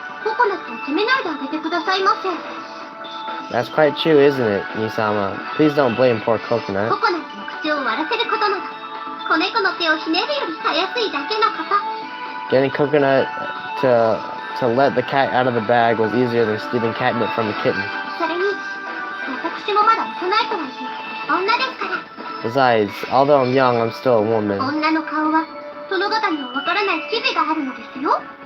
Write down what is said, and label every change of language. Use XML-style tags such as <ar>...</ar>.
<ja>ココナッツを責めないであげてくださいませ。</ja> <en>That's quite true, isn't it, Nisama? Please don't blame poor Coconut.</en> <ja>ココナッツの口を割らせることなど子猫の手をひねるよりたやすいだけのこと。</ja> <en>Getting Coconut to let the cat out of the bag was easier than stealing catnip from a kitten.</en> <ja>それに私もまだ幼いとはいえ女ですから。</ja> <en>Besides, although I'm young, I'm still a woman.</en> <ja>女の顔は殿方にはわからない機微があるのですよ。</ja>